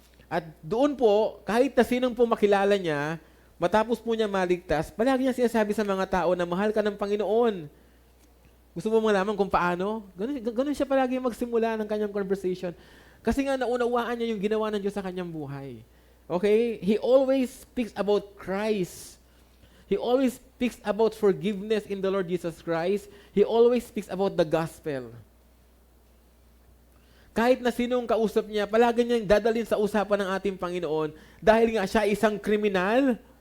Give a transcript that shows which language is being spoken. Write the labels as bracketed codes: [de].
[tl] At doon po, kahit na sinong po makilala niya, matapos po niya maligtas, palagi niya sinasabi sa mga tao na mahal ka ng Panginoon. Gusto mo malaman kung paano? Ganun siya palagi magsimula ng kanyang conversation. Kasi nga naunawaan niya yung ginawa ng Diyos sa kanyang buhay. [en] Okay? He always speaks about Christ. He always speaks about forgiveness in the Lord Jesus Christ. He always speaks about the gospel. [tl] Kahit na sinong kausap niya, palagi niyang dadalhin sa usapan ng ating Panginoon dahil nga siya isang kriminal.